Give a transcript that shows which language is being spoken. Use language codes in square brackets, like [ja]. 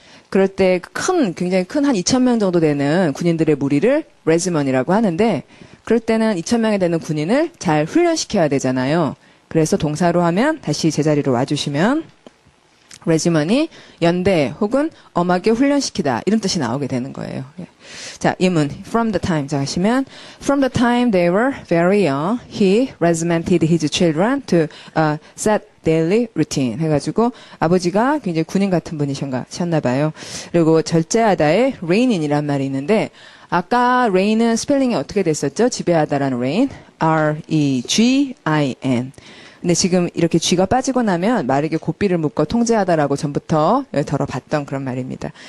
[ko] 그럴 때 굉장히 큰 한 2,000명 정도 되는 군인들의 무리를 regiment이라고 하는데, 그럴 때는 2,000명이 되는 군인을 잘 훈련시켜야 되잖아요. 그래서 동사로 하면 다시 제자리로 와주시면, regiment이 연대 혹은 엄하게 훈련시키다 이런 뜻이 나오게 되는 거예요. [en] 자, 예문 from the time 자 하시면 from the time they were very young he regimented his children to set daily routine [ko] 해가지고 아버지가 굉장히 군인 같은 분이셨나 봐요. 그리고 절제하다의 reign이란 말이 있는데 아까 reign은 스펠링이 어떻게 됐었죠? 지배하다라는 reign R-E-G-I-N 근데 지금 이렇게 쥐가 빠지고 나면 말에게 고삐를 묶어 통제하다라고 전부터 다뤄봤던 그런 말입니다.